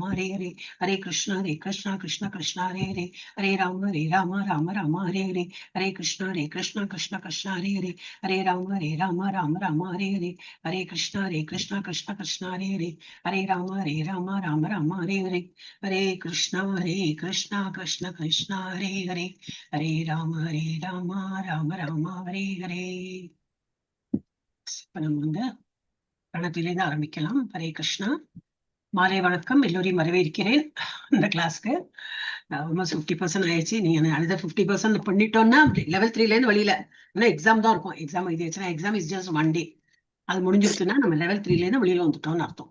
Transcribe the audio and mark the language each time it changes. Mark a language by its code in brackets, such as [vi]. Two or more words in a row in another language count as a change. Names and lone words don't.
[sa] Hare Hare, Hare Krishna Krishna Krishna Hare Hare, Hare Rama Rama Rama Hare Hare, Hare Krishna Krishna Krishna Hare Hare, Hare Rama Rama Hare Hare, Hare Krishna Krishna Krishna Hare Hare, Hare Rama Rama Hare Hare, Hare Krishna Krishna Krishna Hare Hare, Hare Rama Rama Rama Hare Hare. [ta] இப்ப நம்ம வந்து பிரணத்திலிருந்து ஆரம்பிக்கலாம். ஹரே கிருஷ்ணா. மாலை வணக்கம். எல்லோரையும் வரவேற்கிறேன் இந்த கிளாஸ்க்கு. ஆல்மோஸ்ட் 50% ஆயிடுச்சு. நீங்க அடுத்த 50% பண்ணிட்டோம்னா லெவல் 3ல இருந்து வெளியில இன்னும் எக்ஸாம் தான் இருக்கும். எக்ஸாம் எழுதிச்சுன்னா [en] exam is just 1 day. [ta] அது முடிஞ்சிருச்சுன்னா நம்ம லெவல் 3ல இருந்து வெளியில வந்துட்டோம்னு அர்த்தம்.